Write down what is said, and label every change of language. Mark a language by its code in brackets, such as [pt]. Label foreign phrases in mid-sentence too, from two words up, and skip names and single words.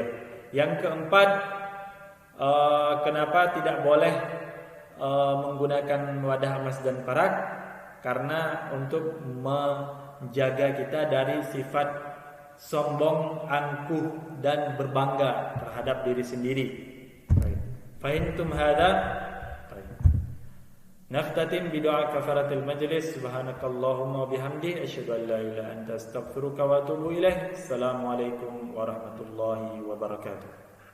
[id] Yang keempat, kenapa tidak boleh menggunakan wadah emas dan perak? Karena untuk menjaga kita dari sifat sombong, angkuh dan berbangga terhadap diri sendiri. [ar] فهمتم هذا? نختتم بدعاء كفارة المجلس. سبحانك اللهم بحمدك أشهد أن لا إله إلا أنت أستغفرك وأتوب إليك. السلام عليكم ورحمة الله وبركاته.